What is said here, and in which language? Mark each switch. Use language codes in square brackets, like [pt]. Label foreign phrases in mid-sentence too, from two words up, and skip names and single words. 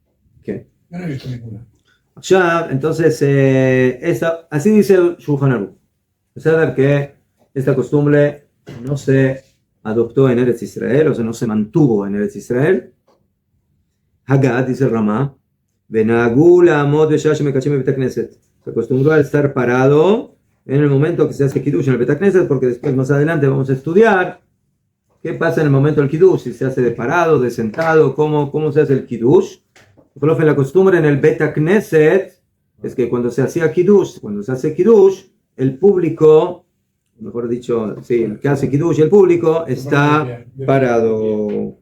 [es] ¿Qué? Yo no he visto ninguna. Ya, entonces, así dice el Shulchan Aruch. O sea, que esta costumbre no se adoptó en Eretz Israel, o sea, no se mantuvo en Eretz Israel. Hagad, dice el Ramá, [he] ונהגו לעמוד בשעה שמקדשים בבית כנסת. [es] Se acostumbró a estar parado en el momento que se hace kiddush en el [he] בית כנסת, [es] porque después más adelante vamos a estudiar qué pasa en el momento del kiddush, si se hace de parado, de sentado, cómo se hace el kiddush. La costumbre en el [he] בית כנסת [es] es que cuando se hacía kiddush, cuando se hace kiddush, el público, mejor dicho, sí, el que hace kiddush, el público está parado.